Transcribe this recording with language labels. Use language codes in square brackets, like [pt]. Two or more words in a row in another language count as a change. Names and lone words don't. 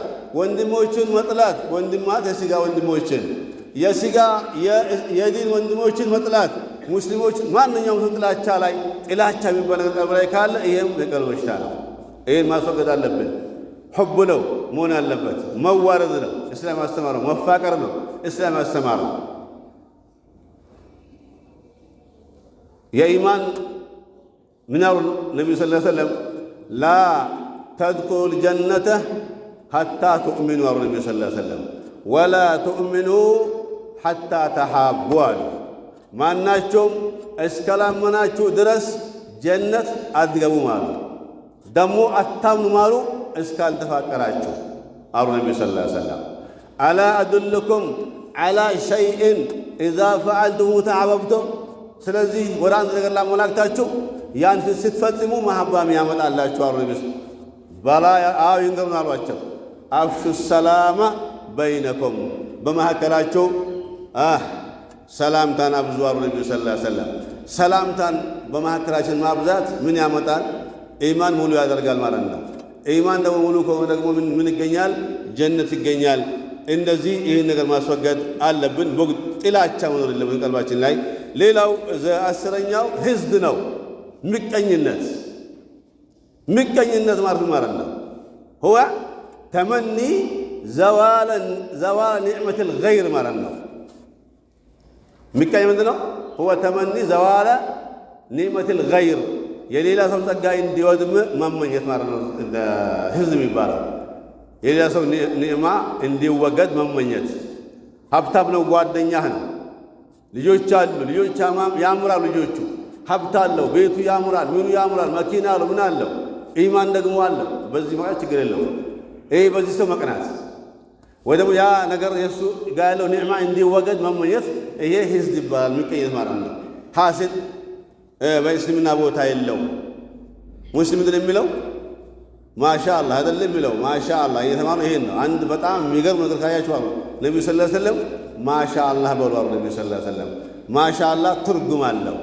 [am] ወንድሞችን መጥላት ወንድማት የሥጋ ወንድሞችን የሥጋ የዲን ወንድሞችን መጥላት ሙስሊሞች ማንኛውም ሰው ጥላቻ ላይ ጥላቻ የሚባል ነገር ላይ ካለ ይሄም የቀልብ በሽታ ነው ይሄን ማስወገድ አለብን حب ነው መሆን አለበት መዋረድ ነው እስላም ያስተማረው መፋቀር ነው እስላም ያስተማረው የኢማን ምናው ነብዩ [ar] صلى الله عليه وسلم لا تدخلوا الجنة حتى تؤمنوا [am] አሉ ነብዩ [ar] صلى الله عليه [am] ወሰለም [ar] ولا تؤمنوا حتى تحابوا [am] ማናቸውም እስከላመናችሁ ድረስ ጀነት አትገቡም አሉ ደሞ አታምኑ አሉ እስካልተፋቀራችሁ አሉ ነብዩ [ar] صلى الله عليه وسلم ألا أدلكم على شيء اذا فعلتم تعببتم [am] ስለዚህ ወደ አንድ ነገር ላመላክታችሁ ያን ስትፈጽሙ መሐባም ያመጣላችሁ አሉ ነብዩ ባላ አው ይንገሩን አሏቸው [ar] أفشوا السلام بينكم [am] በመሐከላችሁ ሰላምታን አብዙ አሉ ነብዩ [ar] صلى الله عليه وسلم [am] ሰላምታን በመሐከላችን ማብዛት ምን ያመጣል ኢማን ሙሉ ያደርጋል ማለት ነው ኢማን ደግሞ ሙሉ ከሆነ ደግሞ ምን ይገኛል ጀነት ይገኛል እንደዚህ ይህን ነገር ማስወገድ አለብን ጥላቻ መኖር የለብን ቀልባችን ላይ ሌላው አስረኛው ህዝብ ነው ምቀኝነት ማለት ነው [ar] هو تمني زوال نعمة الغير [am] ማለት ነው ምቀኝ ምንድነው [ar] هو تمني زوال نعمة الغير [am] የሌላ ሰው ጸጋ እንዲወድም መመኘት ማለት ነው ህዝብ ይባላል የሌላ ሰው ኒዕማ እንዲወገድ መመኘት ሀብታም ነው ጓደኛህ ነው ልጆች አሉ ልጆች ያምራሉ ልጆቹ ሀብት አለው ቤቱ ያምራል ምኑ ያምራል መኪና አለው ምን አለው ኢማን ደግሞ አለ በዚህ ማለት ችግር የለውም ይሄ በዚህ ሰው መቅናት ወይ ደግሞ ያ ነገር የሱ ጋር ያለው ኒዕማ እንዲወገድ መመኘት ይሄ ህዝብ ይባላል ምቀኝነት ማለት ነው ሐሰድ በእስልምና ቦታ የለው ሙስሊም እንደሚለው ማሻአላህ አይደለም የሚለው ማሻአላህ እየተማሩ ይሄን ነው አንድ በጣም የሚገርም ነገር ካያችሁ አሉ ነብዩ [ar] صلى الله عليه وسلم [am] ማሻአላህ በሉ አሉ ነብዩ [ar] صلى الله عليه وسلم [am] ማሻአላህ ትርጉም አለው